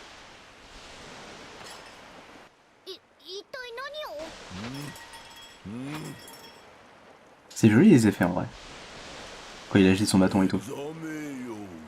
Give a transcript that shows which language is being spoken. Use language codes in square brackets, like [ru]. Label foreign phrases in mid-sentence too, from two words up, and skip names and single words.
[ja] 一体何を？ [fr] C'est joli les effets en vrai. Quand il agite son bâton et tout. [ja] ざめよ。